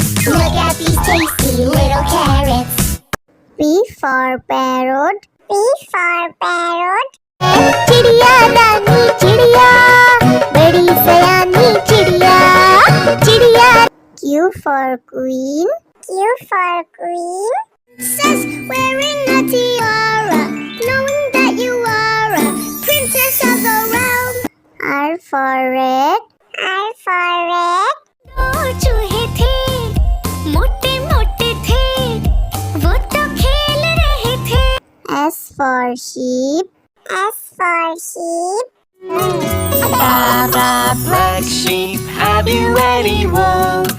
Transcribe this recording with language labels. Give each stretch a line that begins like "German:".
English: Look at these tasty little carrots. P for parrot. P for parrot.
Hindi: चिड़िया रानी चिड़िया बड़ी सयानी चिड़िया चिड़िया
English: Q for queen. Q for queen. Princess wearing a tiara knowing that you are a princess of the realm. R for red. R for red.
Hindi: दो चूहे थे मोटे मोटे थे वो तो खेल रहे थे
English: S for sheep. S for sheep. Black sheep, have you any wool?